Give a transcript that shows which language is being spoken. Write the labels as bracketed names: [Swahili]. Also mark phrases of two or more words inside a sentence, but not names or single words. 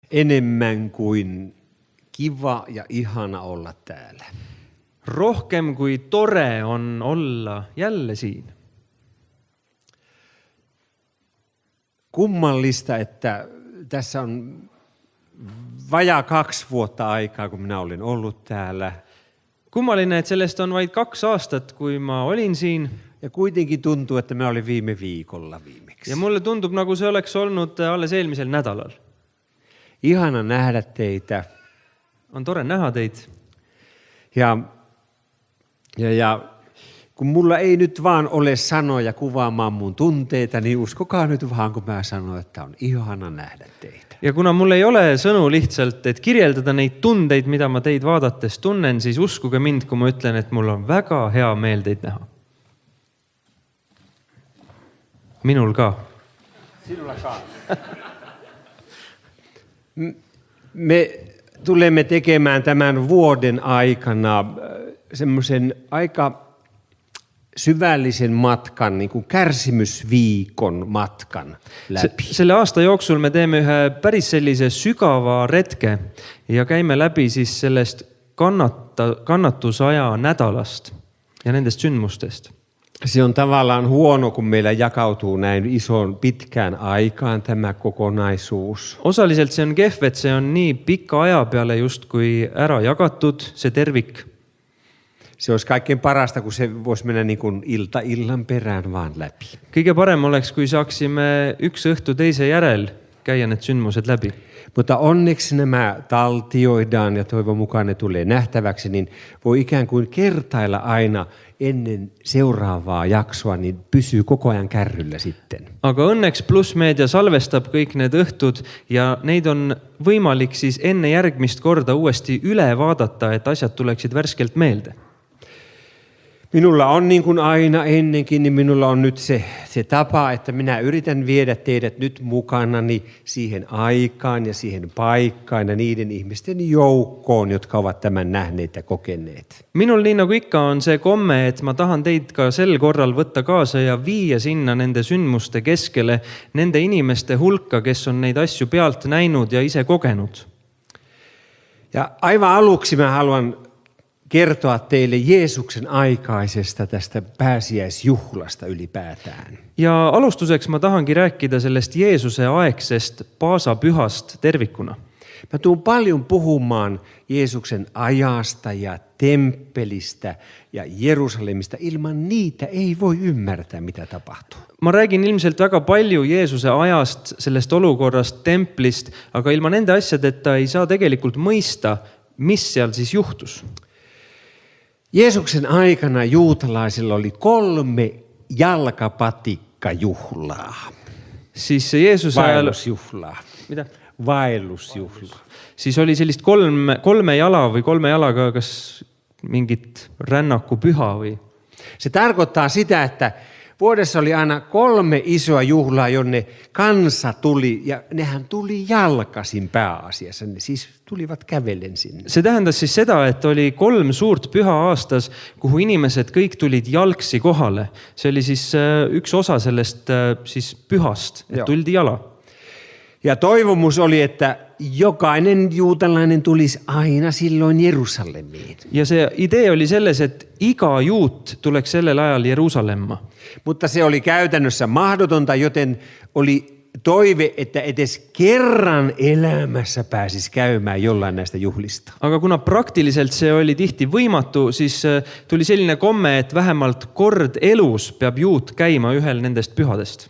[Finnish] enemmän kuin kiva ja ihana olla täällä. [Estonian] Rohkem kui tore on olla jälle siin. [Finnish] Kummallista, että tässä on vajaa 2 vuotta aikaa, kun minä olen ollut täällä. [Estonian] Kummaline, et sellest on vaid 2 aastat, kui ma olin siin. [Finnish] Ja kuitenkin tuntuu, että me olin viime viikolla viimeksi. [Estonian] Ja mulle tundub, nagu see oleks olnud alles eelmisel nädalal. [Finnish] Ihana nähdä teitä. [Estonian] On tore näha teid. [Finnish] Ja kun mulla ei nyt vaan ole sanoja kuvaamaan mun tunteita, niin uskokaa nyt vaan, kun mä sanon, että on ihana nähdä teitä. [Estonian] Ja kuna mul ei ole sõnu lihtsalt, et kirjeldada neid tundeid, mida ma teid vaadates tunnen, siis uskuge mind, kui ma ütlen, et mul on väga hea meel teid näha. Minul ka. [Finnish] Sinulla ka. Me tulemme tekemään tämän vuoden aikana semmoisen aika syvällisen matkan, niin kuin kärsimysviikon matkan läpi. [Estonian] Selle aasta jooksul me teeme ühe päris sellise sügava retke ja käime läbi siis sellest kannatusaja nädalast ja nendest sündmustest. [Finnish] Se on tavallaan huono, kun meillä jakautuu näin isoon pitkään aikaan tämä kokonaisuus. [Estonian] Osaliselt see on kehv, et see on nii pikka aja peale justkui ära jagatud, see tervik. [Finnish] Se olisi kaikkein parasta, kun se voisi mennä niin kuin ilta illan perään vaan läpi. [Estonian] Kõige parem oleks, kui saaksime üks õhtu teise järel käia need sündmused läbi. [Finnish] Mutta onneksi nämä taltioidaan ja toivon mukaan ne tulee nähtäväksi, niin voi ikään kuin kertailla aina ennen seuraavaa jaksoa, niin pysyy koko ajan kärryllä sitten. [Estonian] Aga õnneks Pluss Meedia salvestab kõik need õhtud ja neid on võimalik siis enne järgmist korda uuesti üle vaadata, et asjad tuleksid värskelt meelde. [Finnish] Minulla on niin kuin aina ennenkin, niin minulla on nyt se tapa, että minä yritän viedä teidät nyt mukanani siihen aikaan ja siihen paikkaan ja niiden ihmisten joukkoon, jotka ovat tämän nähneet ja kokeneet. [Estonian] Minul nii nagu ikka on see komme, et ma tahan teid ka sel korral võtta kaasa ja viia sinna nende sündmuste keskele, nende inimeste hulka, kes on neid asju pealt näinud ja ise kogenud. [Finnish] Ja aivan aluksi mä haluan kertoa teille Jeesuksen aikaisesta tästä pääsiäisjuhlasta ylipäätään. [Estonian] Ja alustuseks ma tahangi rääkida sellest Jeesuse aegsest paasapühast tervikuna. [Finnish] Mä tuun paljon puhumaan Jeesuksen ajasta ja temppelistä ja Jerusalemista. Ilman niitä ei voi ymmärtää, mitä tapahtuu. [Estonian] Ma räägin ilmselt väga palju Jeesuse ajast, sellest olukorrast, templist, aga ilma nende asjadeta ei saa tegelikult mõista, mis seal siis juhtus. [Finnish] Jeesuksen aikana juutalaisilla oli 3 jalkapatikkajuhlaa. [Estonian] Siis Jeesuse ajal... [Finnish] Vaellusjuhlaa. Mitä? Vaellusjuhlaa. [Estonian] Siis oli sellist 3 jala või 3 jalaga kas mingit rännakupüha või? [Finnish] Se tarkoittaa sitä, että vuodessa oli aina 3 isoa juhlaa, jonne kansa tuli, ja nehän tuli jalkasin pääasiassa. Ne siis tulivat kävellen sinne. [Estonian] See tähendas siis seda, et oli 3 suurt püha aastas, kuhu inimesed kõik tulid jalgsi kohale. See oli siis üks osa sellest siis pühast, et tuldi jala. [Finnish] Ja toivomus oli, että jokainen juutalainen tulisi aina silloin Jerusalemiin. [Estonian] Ja se idee oli selles, et iga juut tuleks sellel ajal Jerusalemma. [Finnish] Mutta se oli käytännössä mahdotonta, joten oli toive, että edes kerran elämässä pääsisi käymään jollain näistä juhlista. [Estonian] Aga kuna praktiliselt see oli tihti võimatu, siis tuli selline komme, et vähemalt kord elus peab juut käima ühel nendest pühadest.